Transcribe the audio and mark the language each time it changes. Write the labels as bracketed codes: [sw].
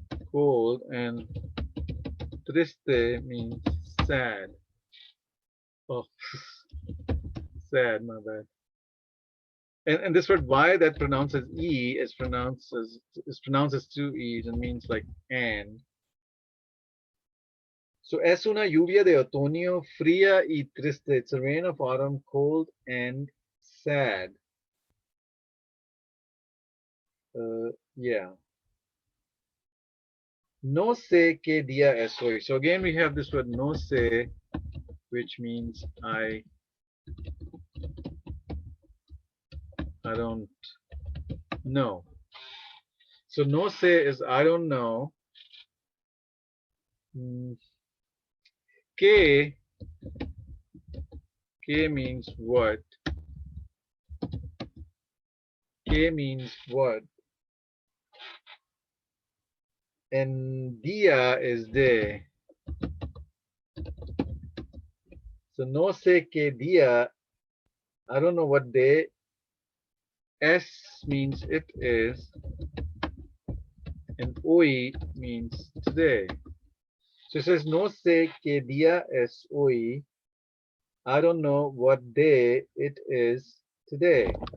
[en] Cold, and triste means sad. Oh, sad, my bad. And this word Y that pronounces E is pronounced as two E's and means like and. [es] So es una lluvia de otoño fría y triste. [en] It's a rain of autumn, cold and sad. Yeah. [es] No sé qué día es hoy. [en] So again, we have this word [es] no sé, [en] which means I don't know. So [es] no sé [en] is I don't know. Que means what? Que means what? And día is de. So [es] no sé qué día [en] I don't know what day. S means it is, and hoy means today. [es] So it says no sé qué día es hoy. [en] I don't know what day it is today.